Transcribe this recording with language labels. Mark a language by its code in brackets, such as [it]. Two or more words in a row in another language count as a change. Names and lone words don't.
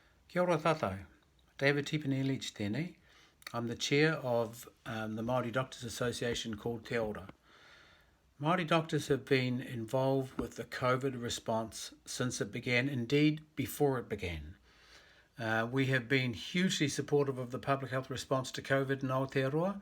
[mi] Kia ora tātou. David Tipene-Leach tēnei. [en] I'm the chair of the Maori Doctors Association called Te Ora. Maori doctors have been involved with the COVID response since it began, indeed before it began. We have been hugely supportive of the public health response to COVID in Aotearoa.